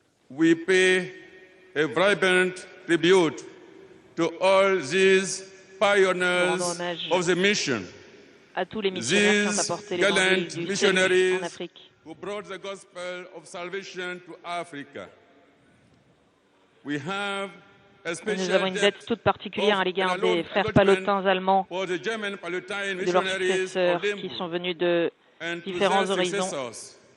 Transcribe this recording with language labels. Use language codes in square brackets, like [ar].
[en] We pay a vibrant tribute to all these pioneers of the mission, [fr] à tous les missionnaires qui ont apporté l'évangile du salut en Afrique, [en] who brought the gospel of salvation to Africa. We have a [fr] nous avons une dette toute particulière à l'égard des frères pallottins allemands, de leurs successeurs qui sont venus de différents horizons,